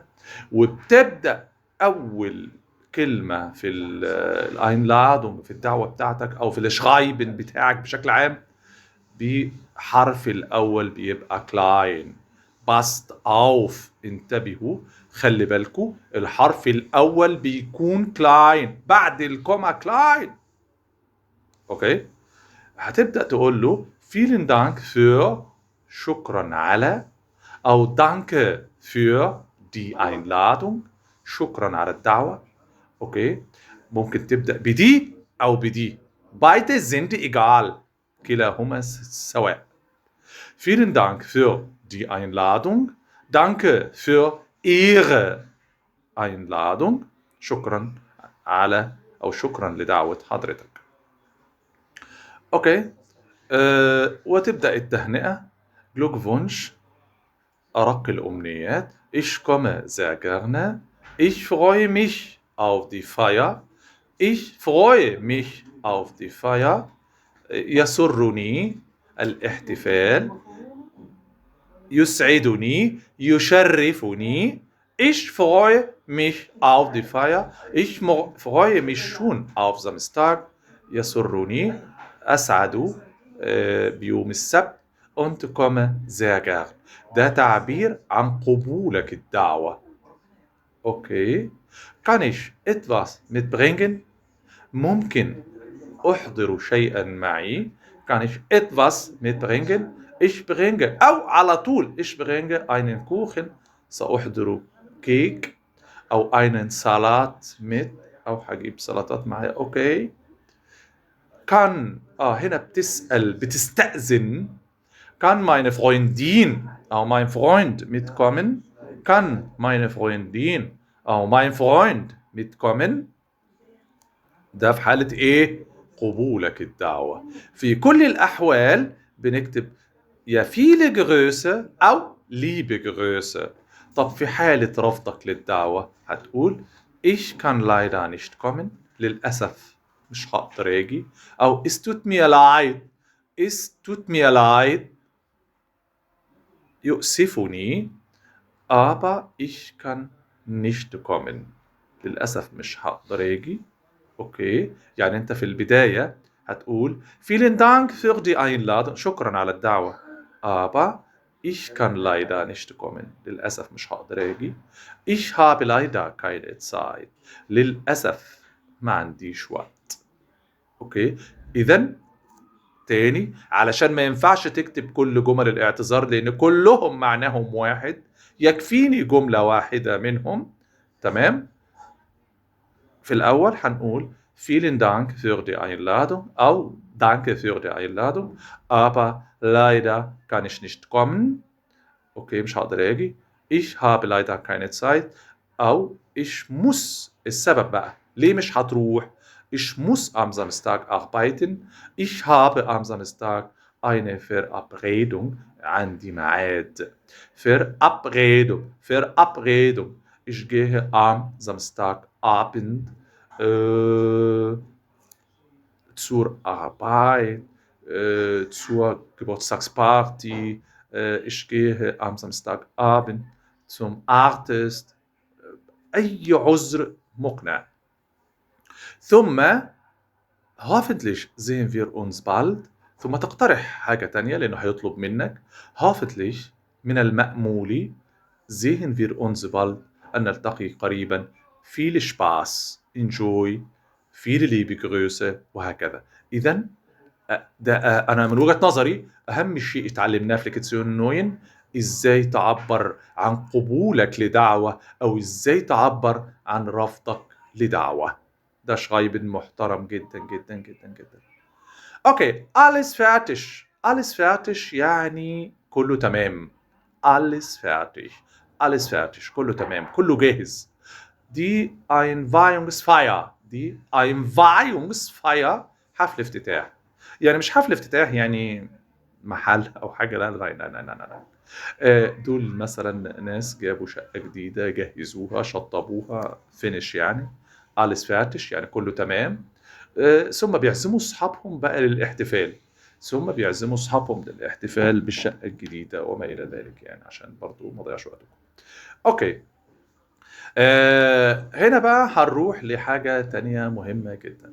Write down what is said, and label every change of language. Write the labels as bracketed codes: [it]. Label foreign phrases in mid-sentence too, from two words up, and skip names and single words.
[ar] وبتبدا اول كلمة في الأينلادونج في الدعوة بتاعتك أو في الشغايبن بتاعك بشكل عام بحرف الأول بيبقى كلاين. [de] pass auf [ar] انتبهوا خلي بالكوا الحرف الأول بيكون كلاين بعد الكوما كلاين. أوكي. هتبدأ تقول له [de] vielen Dank für [ar] شكرا على أو [de] danke für die Einladung [ar] شكرا على الدعوة. اوكي. ممكن تبدأ بدي او بدي. [de] beide sind egal [ar] كلاهما سواء. [de] vielen Dank für die Einladung. danke für Ihre Einladung. [ar] شكرا على او شكرا لدعوة حضرتك. اوكي. وتبدأ التهنئة Glückwunsch أرق الأمنيات. [de] Ich komme sehr gerne. Ich freue mich auf die Feier. Ich freue mich auf die Feier. [ar] يسرني الاحتفال. يسعدني يشرفني. [de] Ich freue mich auf die Feier. Ich freue mich schon auf Samstag. [ar] يسرني أسعد بيوم السبت [de] und komme sehr gern. [ar] ده تعبير عن قبولك الدعوة. Okay. [de] Kann ich etwas mitbringen? [ar] ممكن أحضر شيئا معي. [de] Kann ich etwas mitbringen? Ich bringe [ar] أو على طول [de] ich bringe einen Kuchen. [ar] سأحضر كيك أو [de] einen Salat mit [ar] أو هجيب سلطات معايا. أوكي. كان هنا بتستأذن. [de] Kann meine Freundin أو mein Freund mitkommen? Kann meine Freundin أو mein Freund mitkommen؟ [ar] ده في حالة إيه؟ قبولك الدعوة. في كل الأحوال بنكتب يا [de] viele Grüße [ar] أو [de] liebe Grüße. [ar] طب في حالة رفضك للدعوة هتقول [de] ich kann leider nicht kommen. [ar] للأسف مش هقدر أجي. أو [de] es tut mir leid. Es tut mir leid. يؤسفني aber ich kann nicht kommen. [ar] للأسف مش هقدر أجي. أوكي. يعني أنت في البداية هتقول [de] vielen Dank für die Einladung. [ar] شكرا على الدعوة. [de] aber ich kann leider nicht kommen. [ar] للأسف مش هقدر أجي. [de] ich habe leider keine Zeit. [ar] للأسف ما عنديش وقت. أوكي. إذن تاني علشان ما ينفعش تكتب كل جمل الاعتذار لأن كلهم معناهم واحد. يكفيني جملة واحدة منهم. تمام. في الأول هنقول [de] vielen Dank für die Einladung أو danke für die Einladung aber leider kann ich nicht kommen. [ar] Okay, مش هقدر أجي. [de] ich habe leider keine Zeit أو ich muss. [ar] السبب بقى ليه مش هتروح. [de] ich muss am Samstag arbeiten. ich habe am Samstag eine Verabredung. [ar] عندي ميعاد. [de] Verabredung. Ich gehe am Samstagabend zur Arbeit, zur Geburtstagsparty. Ich gehe am Samstagabend zum Artist. [ar] أي عذر مقنع. [de] ثم hoffentlich sehen wir uns bald. [ar] ثم تقترح حاجة تانية لأنه هيطلب منك. [de] hoffentlich [ar] من المأمول [de] sehen wir uns bald [ar] أن نلتقي قريبا. [de] viel Spaß. enjoy. viele liebe Grüße وهكذا. [ar] إذن ده أنا من وجهة نظري أهم شيء اتعلمناه في [de] Lektion neun [ar] إزاي تعبر عن قبولك لدعوة أو إزاي تعبر عن رفضك لدعوة. ده شغايب محترم جدا جدا جدا جدا. أوكي. [de] alles fertig. alles fertig [ar] يعني كله تمام. [de] alles fertig. alles fertig. [ar] كله تمام. كله جاهز. دي Einweihungsfeier. دي Einweihungsfeier حفل افتتاح. يعني مش حفل افتتاح يعني محل أو حاجة. لا لا لا لا لا لا. دول مثلا ناس جابوا شقة جديدة جهزوها شطبوها فينش يعني. [de] alles fertig [ar] يعني كله تمام. ثم بيعزموا أصحابهم بقى للاحتفال. بالشقة الجديدة وما إلى ذلك يعني عشان برضو ما ضيعش وقتكم. أوكي. هنا بقى هنروح لحاجة تانية مهمة جدا.